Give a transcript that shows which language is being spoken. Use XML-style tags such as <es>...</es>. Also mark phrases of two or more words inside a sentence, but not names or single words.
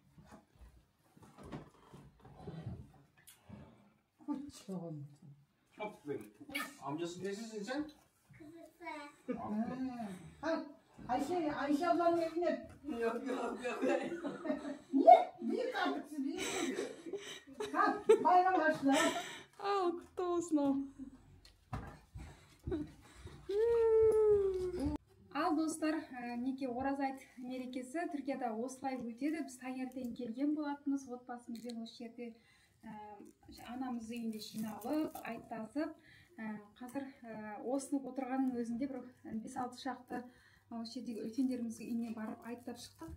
<tr>Aferin. Amcası nesisin sen? Ayşe ablanın elini öp. Yok. Niye? Büyük artık siz büyük. Ha, bayram başla.</tr> <kk>Ал, құтты болсын ал. Ал достар, неке ораза айт мерекесі Түркияда осылай өтеді. Біз таңертең келген болатынбыз, отбасымызбен осы жерде анамыз үйінде жиналып, айттасып, қазір осынып отырғанның өзінде бір 5-6 шақты осы жердегі үлкендеріміздің үйіне барып айттап шықтық.</kk>